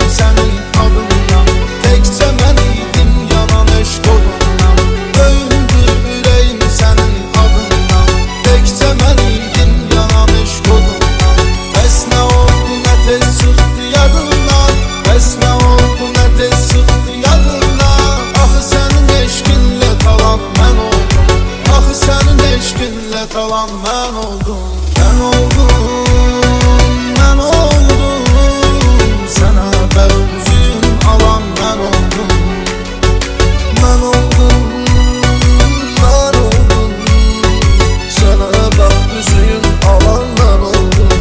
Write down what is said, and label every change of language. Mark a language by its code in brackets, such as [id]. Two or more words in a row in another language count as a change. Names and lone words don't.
[tr] senin adından, tekçe ben idim yanan eşk odundan. Döndü yüreğim senin adından, tekçe ben idim yanan eşk odundan. [az] Bəs nə oldu nə tez çıxdı yadından, bəs nə oldu nə tez çıxdı yadından. Axı sənin eşqinlə talan mən oldum, axı sənin eşqinlə talan mən oldum. [tr] Ben oldum, ben oldum. Sana bak üzüğün alan ben oldum. Ben oldum, ben oldum. Sana bak üzüğün alan ben oldum.